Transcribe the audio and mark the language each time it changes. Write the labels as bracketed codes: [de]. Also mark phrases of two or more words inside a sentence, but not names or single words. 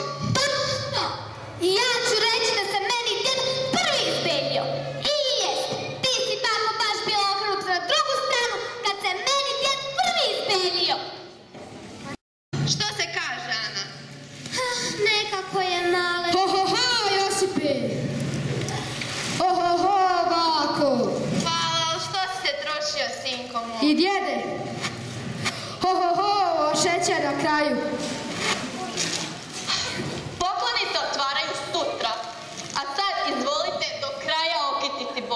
[hr] Točno! I ja ću reći da se meni djed prvi izbelio. I jest, ti si tako baš bio okrenut na drugu stranu kad se meni djed prvi izbelio. Što se kaže, Ana? Nekako je nale. Ho, ho, ho, Josipe! Ho, ho, ho, bako! Hvala, ali što si se trošio, sinko moj? I djede! Ho, ho, ho, šećer na kraju. Pokloni se otvaraju sutra, a sad izvolite do kraja okititi bor.